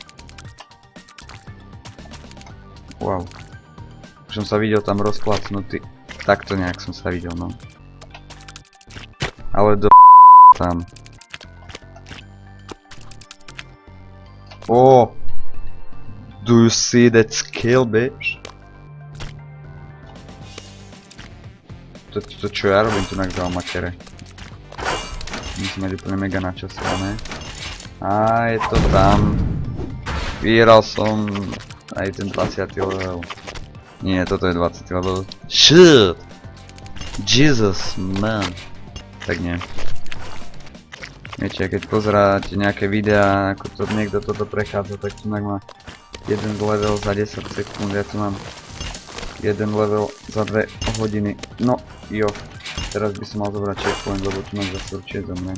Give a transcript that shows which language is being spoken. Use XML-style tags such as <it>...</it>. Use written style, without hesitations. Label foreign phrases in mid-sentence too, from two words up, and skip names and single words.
<sk>Wow. Už som sa videl tam rozklacnutý. Takto nejak som sa videl, no. Ale do tam. Oh!</sk> <en>Do you see that skill, bitch?</en> <sk>To čo ja robím tu na makere? musím mať úplne mega načasované. A je to tam. Vyhral som aj ten 20. level. Nie, toto je 20.</sk> <en>level. Shit! Jesus, man.</en> <sk>Tak nie. Viete, keď pozeráte nejaké videá, ako to niekto toto prechádza, tak tu má jeden level za 10 sekúnd, ja tu mám jeden level za 2 hodiny. No, jo. Teraz by som mal zobrať checkpoint, lebo tu mám zase určite zomrem.</sk>